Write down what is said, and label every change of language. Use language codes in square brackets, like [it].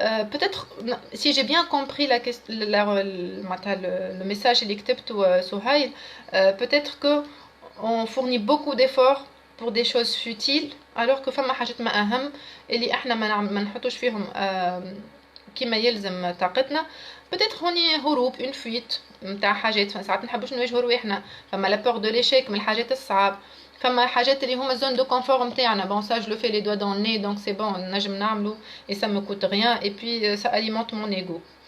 [fr] Peut-être si j'ai bien compris le message [ar] اللي كتبته سهيل, [fr] peut-être que on fournit beaucoup d'efforts pour des choses futiles alors que [ar] فما حاجات ما أهم اللي احنا ما نحطوش فيهم كما يلزم طاقتنا. peut-être هوني هروب [fr] une fuite [ar] نتاع حاجات ساعات نحبوش نواجهوا رواحنا. فما لا [fr] peur de l'échec [ar] من الحاجات الصعاب. فما حاجات اللي هما [fr] zone de confort [ar] نتاعنا. [fr] bon ça je le fais les doigts dans le nez donc c'est bon [ar] نجم نعملو [fr] et ça me coûte rien et puis ça alimente mon ego.